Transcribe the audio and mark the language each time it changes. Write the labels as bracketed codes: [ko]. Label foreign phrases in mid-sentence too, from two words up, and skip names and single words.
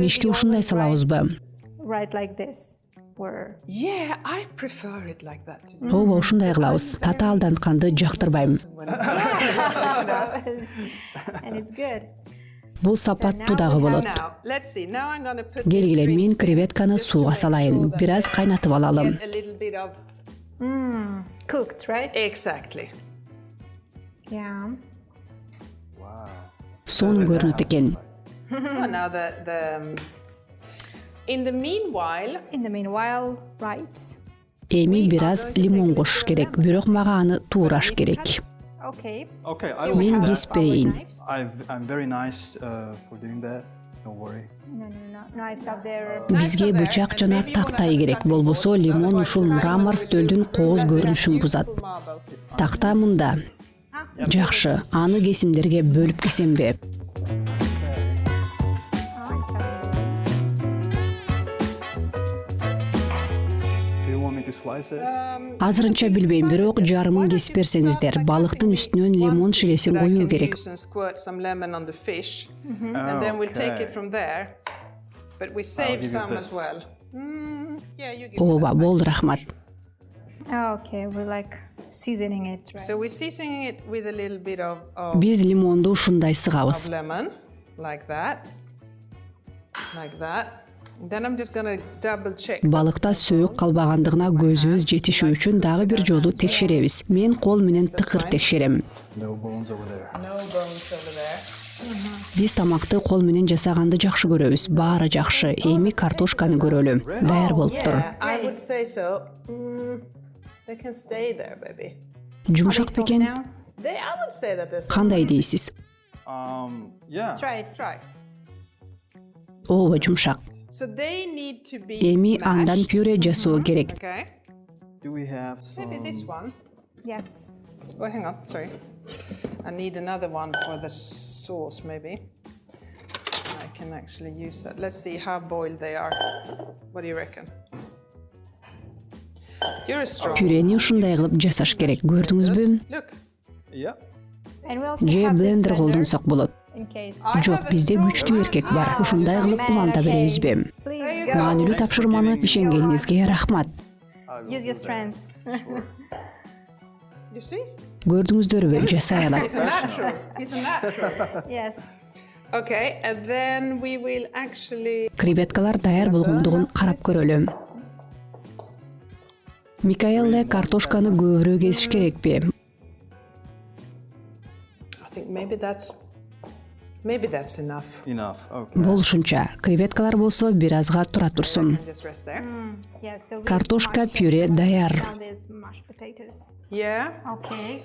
[ky] Мешке [en] the [ky] ушундай [en] oven [ky] салабызбы? [en] right like this. Or Yeah, I prefer it like that. [ky] Ооба, ушундай кылабыз. Тата алдантканды жактырбайм. [en] and it's good. [ky] Бул сапаттуу дагы болот. [en] Now, let's see. Now I'm going to put [ky] Келгиле, [en] the [ky] мен [en] shrimps in, [ky] креветканы [en] just to [ky] сууга [en] make [ky] салайын. [en] sure that [ky] Бир аз кайнатып алалым. [en] get a little bit of Cooked, right? exactly. Yeah. Wow. [ky] Сонун көрүнөт экен. [en] Now in the meanwhile, In the meanwhile, right? [ky] Эми бир аз лимон кошуш керек, бирок мага аны туураш керек. [en] Okay. Okay, I will [ky] Мен [en] do that. [ky] кесип берейин. [en] I'm very nice for doing that. Don't worry. No. Knives up there. [ky] Бизге бычак жана тактай керек, болбосо лимон ушул мрамор стөлдүн кооз көрүнүшүн бузат. Такта мында. Жакшы, аны кесимдерге бөлүп кесемби? [en] Do you want me to slice it? [ky] Азырынча билбейм, бирок жарымын кесип берсеңиздер, балыктын үстүнөн лимон шилесин [en] that I [ky] коюу [en] can [ky] керек. [en] use and squirt some lemon on the fish, and then we'll take it from there. But we save give you some as this. well. Yeah, you give. [ky] Ооба, болду, рахмат. [en] Okay, we're like seasoning it, right? So we're seasoning it with a little bit of [ky] Биз лимонду ушундай сыгабыз. [en] lemon, like that. Then I'm just gonna double check. [ky] Балыкта сөөк калбагандыгына көзүбүз жетишүү үчүн дагы бир жолу текшеребиз. Мен кол менен тыкыр текшерем. [en] No bones over there. No bones over there. [ky] Биз тамакты кол менен жасаганды жакшы көрөбүз. Баары жакшы. Эми картошканы көрөлү. Даяр болуптур. [en] Yeah, I would say so. They can stay there, baby. [ky] Жумшак бекен? [en] Now, I would say that there's. [ky] Кандай дейсиз? [en] Yeah. try it. Right. [ky] Ооба, жумшак. [en] So they need to be. [ky] Эми андан [en] mashed. [ky] пюре жасоо керек. [en] Okay. Do we have some? Maybe this one. Yes. Oh, hang on. Sorry. I need another one for the sauce, maybe. I can actually use that. Let's see how boiled they are. What do you reckon? You're a strong. [ky] Пюрени ушундай кылып жасаш керек. Көрдүңүзбү? [en] Look. Yeah. And we also [ky] Же [en] have this [ky] блендер [en] blender [ky] колдонсок болот. [en] in case. [ky] Жок, бизде күчтүү эркек бар. Ушундай кылып уланта беребизби? [en] Please go. [ky] Маанилүү тапшырманы ишенгениңизге рахмат. [en] Use your strengths. You see? [ky] Көрдүңүздөрбү? Жасай алат. [en] He's a natural. He's a natural. Yes. Okay, and then we will actually. [ky] Креветкалар даяр болгондугун карап көрөлүм. Микаэле картошканы көбүрөөк кесиш керекпи? [en] I think maybe that's enough. Enough. Okay. [ky] Болушунча. Креветкалар болсо бир азга тура турсун. [en] Just rest there. Yes. So we [ky] Картошка [en] mash [ky] пюре [en] it. [ky] даяр. [en] Now there's mashed potatoes. Yeah. Okay,